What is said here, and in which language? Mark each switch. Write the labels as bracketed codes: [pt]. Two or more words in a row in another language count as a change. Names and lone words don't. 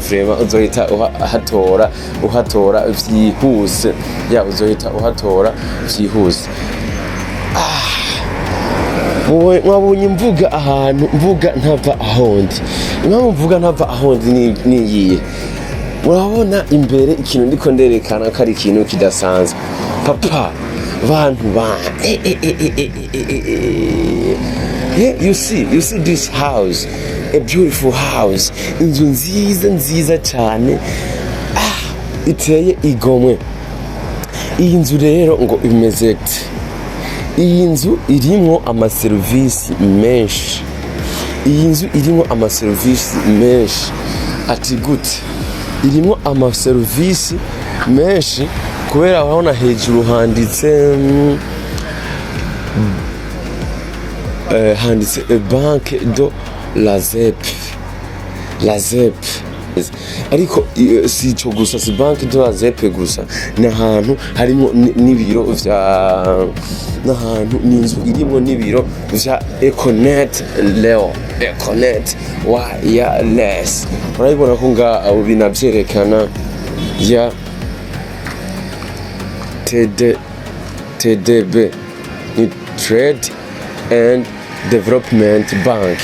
[rn] Vraiment uzohita uhatora vyihuse, uzohita uhatora vyihuse. Mwabonye mvuga ahantu mvuga ntava ahondi. Impamvu mvuga ntava ahondi niyihe? Urabona imbere ikintu ndiko nderekana ko ari ikintu kidasanzwe. Papa bantu [en] you see this house, a beautiful house, [rn] inzu nziza cyane, iteye igomwe. Iyi nzu rero ngo imeze gute? Iyi nzu irimo amaserivisi menshi. Ati gute? Irimo amaserivisi menshi kubera urabona hejuru handitse [fr] banque de la ZEP. [rn] Ariko si ico gusa, si [fr] banque de la ZEP [rn] gusa, n'ahantu harimo n'ibiro n'inzu irimo n'ibiro vya Econet wireless. Urabibona ko abo binavyerekana TDB Trade and Development Bank.